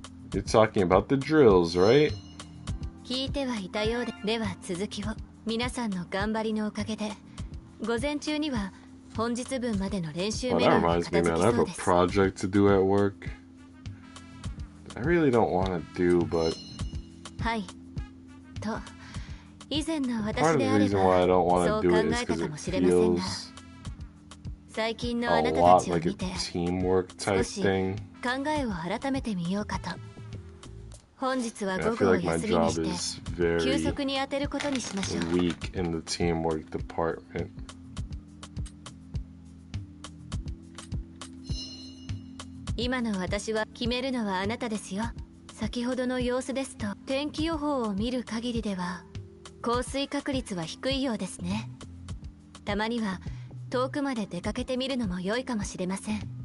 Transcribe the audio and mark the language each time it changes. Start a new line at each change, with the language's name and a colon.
English: You're talking about the drills, right?
Japanese: 聞いてはいたようで、では続きを。皆さんの頑張りのおかげで、午前中には本日分までの練習メニューが片付きそうです。
English: I have a project to do at work. I really don't want to do, but
Japanese: はい。と、以前の私であれば、そう考えたかもしれませんが、最近のあなたたちを見て、少し考えを改めてみようかと。本日は午後を休みにして、休息に当てることにしましょう。
English: Weak in the teamwork department.
Japanese: 今の私は決めるのはあなたですよ。先ほどの様子ですと、天気予報を見る限りでは降水確率は低いようですね。たまには遠くまで出かけてみるのも良いかもしれません。